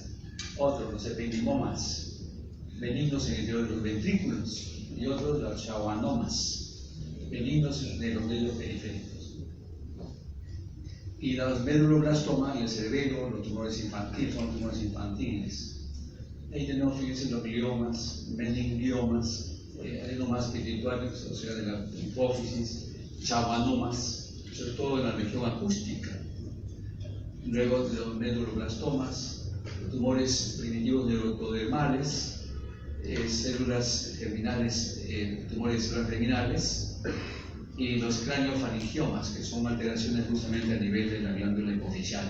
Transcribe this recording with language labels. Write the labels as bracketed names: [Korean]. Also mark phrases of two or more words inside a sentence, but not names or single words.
[Spanish] Otros, los ependimomas, benignos en el interior de los ventrículos. Y otros, los schwannomas, benignos de los medios periféricos. Y los meduloblastomas en el cerebro, los tumores infantiles, son tumores infantiles. Ahí tenemos, fíjense, los gliomas, meningliomas, adenomas pituitarios, o sea, de la hipófisis, schwannomas, sobre todo en la región acústica. Luego de los meduloblastomas, tumores primitivos neurotodermales, células germinales, tumores de células germinales, y los cráneo-faringiomas, que son alteraciones justamente a nivel de la glándula hipofisial.